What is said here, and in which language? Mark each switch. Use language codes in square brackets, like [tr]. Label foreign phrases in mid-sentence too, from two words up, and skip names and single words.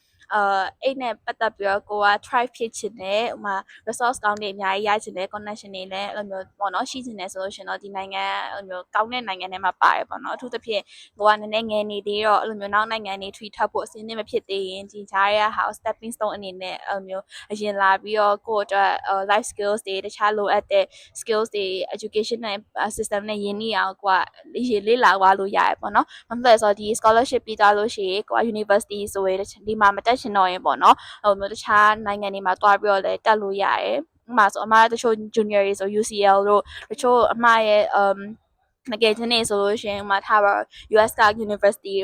[my] အိတ်နဲ့ပတ်သက်ပြီးတော့ကိုက try ဖြစ်ချင်တယ်ဥမာ resource ကောင်းတွေအများကြီးရချင်တယ် connection တွေလည်းအဲ့လိုမျိုးပေါ့နော်ရှိချင်တယ်ဆိုလို့ရှင်တော့ဒီနိုင်ငံအဲ့လိုမျိုးကောင်းတဲ့နိုင်ငံထဲမှာပါတယ်ပေါ့နော်အထူးသဖြင့်ကိုကနည်းနည်းငယ်နေသေးတော့အဲ့လိုမျိုးနောက်နိုင်ငံတွေထွေထပ်ဖို့အစင်းနဲ့မဖြစ်သေးရင်ဒီကြားရဟာ [en] stepping stone [my] အနေနဲ့အဲ့လိုမျိုးအရင်လာပြီးတော့ကိုယ့်အတွက် [en] life skills [my] တွေတခြားလိုအပ်တဲ့ skills တွေ education နဲ့ system နဲ့ယဉ်နေအောင်ကိုကရေလေးလာသွားလို့ရတယ်ပေါ့နော်။ဘာဖြစ်လဲဆိုတော့ဒီ scholarship ပြီးသွားလို့ရှိရင် ကိုက university ဆိုရင်ဒီမှာမတက်ချင်တော့ရင်ပေါ့နော်။ဟိုမျိုးတခြားနိုင်ငံတွေမှာတွားပြီးတော့လည်းတက်လို့ရတယ်။ဥပမာဆိုအမတချို့ junior တွေဆို UCL တို့တချို့အမရဲ့ငကယ်ချင်းနေဆိုလို့ရှိရင်မှာထားပါ US က University တို့